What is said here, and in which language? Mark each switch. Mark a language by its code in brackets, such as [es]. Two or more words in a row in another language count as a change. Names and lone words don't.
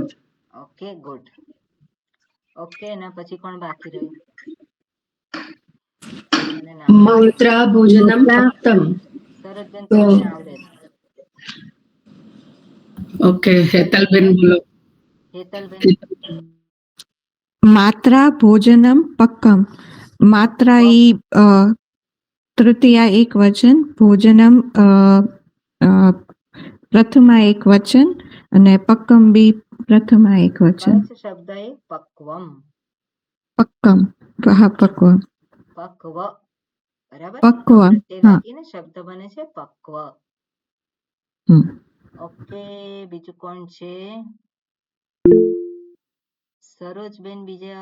[en] okay, good. [gu] ઓકે, એના પછી કોણ બાકી રહ્યું? [sa] માત્રા ભોજનમ પક્તમ. [gu] સરોજબેન, તમને આવડે છે? ઓકે, હેતલબેન બોલો. હેતલબેન. [sa] मात्रा भोजनम पक्कम. [gu] માત્રા ઈ તૃતીયા એક વચન, ભોજનમ પ્રથમા એક વચન અને પક્કમ બી પ્રથમા એક વચન. કચ્છ શબ્દ એ પક્વમ. પક્કમ, હા પક્વ. પક્વ, બરાબર. પક્વ, તે હા. લાગીને શબ્દ બને છે પક્વ. ઓકે. બીજું કોણ છે? સરોજબેન બીજા.